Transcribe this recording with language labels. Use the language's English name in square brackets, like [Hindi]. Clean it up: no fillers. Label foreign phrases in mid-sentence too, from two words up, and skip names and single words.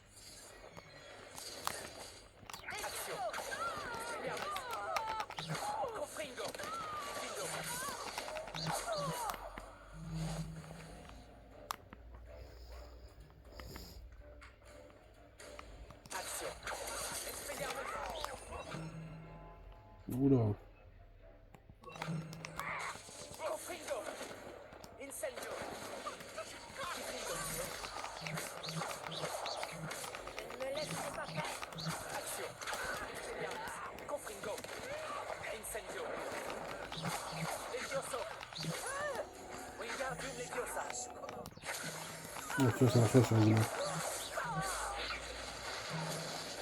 [French] Action. Confringo. Action. Oula. Confringo. Incendio. Ne me laissez pas faire. Action. Confringo. Incendio. Levioso. Wingardium Leviosa. Ah, tu vois, ça marche sur les images.